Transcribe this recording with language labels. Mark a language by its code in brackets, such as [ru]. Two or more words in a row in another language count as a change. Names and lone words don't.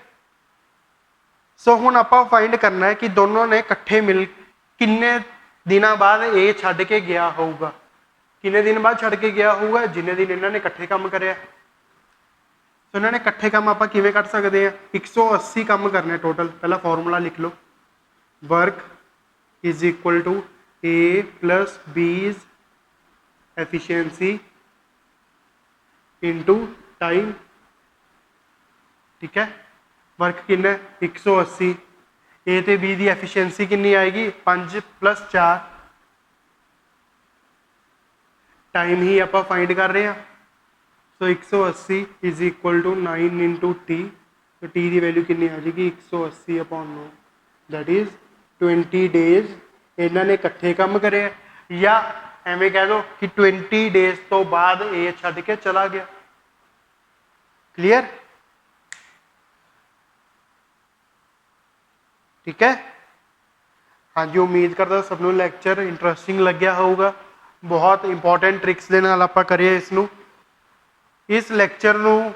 [pa] ਸੋ ਹੁਣ ਆਪਾਂ ਫਾਈਂਡ ਕਰਨਾ ਹੈ ਕਿ ਦੋਨੋਂ ਨੇ ਇਕੱਠੇ ਮਿਲ ਕਿੰਨੇ ਦਿਨਾਂ ਬਾਅਦ ਇਹ ਛੱਡ ਕੇ ਗਿਆ ਹੋਊਗਾ ਕਿੰਨੇ ਦਿਨ ਬਾਅਦ ਛੱਡ ਕੇ ਗਿਆ ਹੋਊਗਾ ਜਿੰਨੇ ਦਿਨ ਇਹਨਾਂ ਨੇ ਇਕੱਠੇ ਕੰਮ ਕਰਿਆ ਸੋ ਇਹਨਾਂ ਨੇ ਇਕੱਠੇ ਕੰਮ ਆਪਾਂ ਕਿਵੇਂ ਕੱਢ ਸਕਦੇ ਆ 180 ਕੰਮ ਕਰਨੇ ਟੋਟਲ ਪਹਿਲਾਂ ਫਾਰਮੂਲਾ ਲਿਖ ਲਓ [en] work is equal to A plus B's efficiency into time [hi] ठीक है वर्क कितना [pa] 180 A ਤੇ B ਦੀ efficiency ਕਿੰਨੀ ਆਏਗੀ 5 + 4 ਟਾਈਮ ਹੀ ਆਪਾਂ ਫਾਈਂਡ ਕਰ ਰਹੇ ਹਾਂ ਸੋ 180 [en] is equal to [pa] 9 × T तो T ਦੀ ਵੈਲਿਊ ਕਿੰਨੀ ਆ ਜਾਏਗੀ 180/9 [en] that is [pa] 20 ਡੇਜ਼ ਇਹਨਾਂ ਨੇ ਇਕੱਠੇ ਕੰਮ ਕਰਿਆ ਜਾਂ ਐਵੇਂ ਕਹਿ ਦੋ ਕਿ 20 ਡੇਜ਼ ਤੋਂ ਬਾਅਦ ਇਹ ਛੱਡ ਕੇ ਚਲਾ ਗਿਆ ਕਲੀਅਰ ਠੀਕ ਹੈ ਹਾਂਜੀ ਉਮੀਦ ਕਰਦਾ ਸਭ ਨੂੰ [en] lecture interesting [pa] ਲੱਗਿਆ ਹੋਊਗਾ ਬਹੁਤ [en] important tricks [pa] ਦੇ ਨਾਲ ਆਪਾਂ ਕਰੀਏ ਇਸ ਨੂੰ ਇਸ ਲੈਕਚਰ ਨੂੰ